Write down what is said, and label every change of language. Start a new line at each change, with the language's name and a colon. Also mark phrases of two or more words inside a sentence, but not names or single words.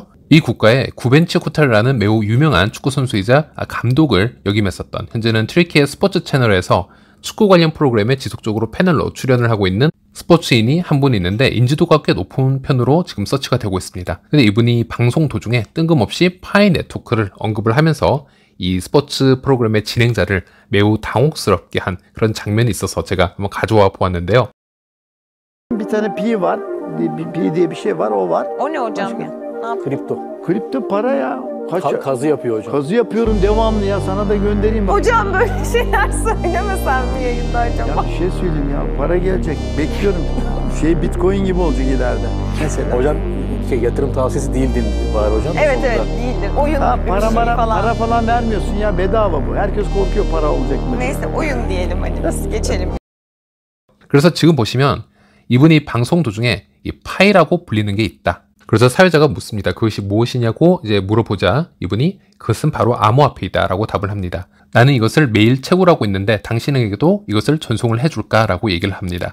Korean: 이 국가에 구벤치 쿠타르라는 매우 유명한 축구 선수이자 감독을 역임했었던, 현재는 튀르키예 스포츠 채널에서 축구 관련 프로그램에 지속적으로 패널로 출연을 하고 있는 스포츠인이 한 분 있는데 인지도가 꽤 높은 편으로 지금 서치가 되고 있습니다. 근데 이분이 방송 도중에 뜬금없이 파이 네트워크를 언급을 하면서 이 스포츠 프로그램의 진행자를 매우 당혹스럽게 한 그런 장면이 있어서 제가 한번 가져와 보았는데요.
Turkish: Bir tane pi var. Pi diye bir şey var, o var. O ne hocam ya? Ne yapayım? Kripto. Kripto para ya. Kazı yapıyor hocam. Kazı yapıyorum devamlı ya. Sana da göndereyim bak. Hocam böyle şeyler söylemesen bir yayında acaba? Ya bir şey söyleyeyim ya. Para gelecek. Bekliyorum. Bitcoin gibi olacak ileride. Mesela. Hocam yatırım tavsiyesi değildi bari hocam. Evet evet değildir. Oyun Ha, gibi bir para, şey falan. para falan vermiyorsun ya. Bedava bu. Herkes korkuyor para olacak mı? Neyse oyun diyelim hadi biz geçelim.
Korean: 그래서 지금 보시면 이분이 방송 도중에 이 파이라고 불리는 게 있다. 그래서 사회자가 묻습니다. 그것이 무엇이냐고 이제 물어보자 이분이 그것은 바로 암호화폐이다 라고 답을 합니다. 나는 이것을 매일 채굴하고 있는데 당신에게도 이것을 전송을 해줄까 라고 얘기를 합니다.